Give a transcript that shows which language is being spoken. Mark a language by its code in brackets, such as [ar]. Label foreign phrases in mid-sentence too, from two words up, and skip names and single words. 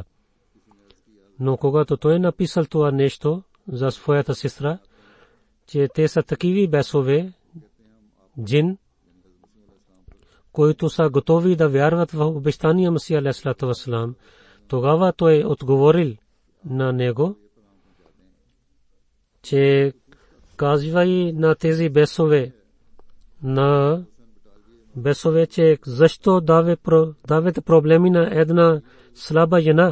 [bg] Но когато той написал това нещо за своята сестра, че те са такива бесове, джин, които са готови да вярват в обещания Масия [ar] عليه الصلاة والسلام, [bg] тогава той отговорил на него, че казвай на тези бесове, на бесове, че защо давате проблеми на една слаба жена.